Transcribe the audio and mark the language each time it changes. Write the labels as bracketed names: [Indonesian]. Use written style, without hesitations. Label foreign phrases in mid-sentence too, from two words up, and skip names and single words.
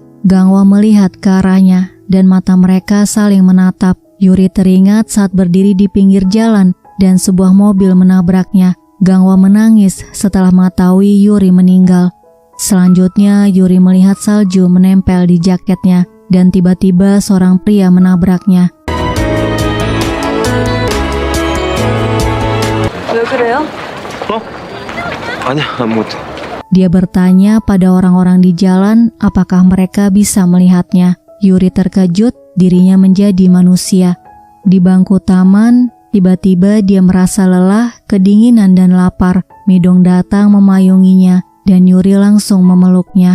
[Indonesian] Gangwa melihat ke arahnya dan mata mereka saling menatap. Yuri teringat saat berdiri di pinggir jalan dan sebuah mobil menabraknya. Gangwa menangis setelah mengetahui Yuri meninggal. Selanjutnya, Yuri melihat salju menempel di jaketnya dan tiba-tiba seorang pria menabraknya. [Korean] 왜 그래요? 아니야, 아무것도. [Indonesian] Dia bertanya pada orang-orang di jalan apakah mereka bisa melihatnya. Yuri terkejut, dirinya menjadi manusia. Di bangku taman, tiba-tiba dia merasa lelah, kedinginan dan lapar. Midong datang memayunginya dan Yuri langsung memeluknya.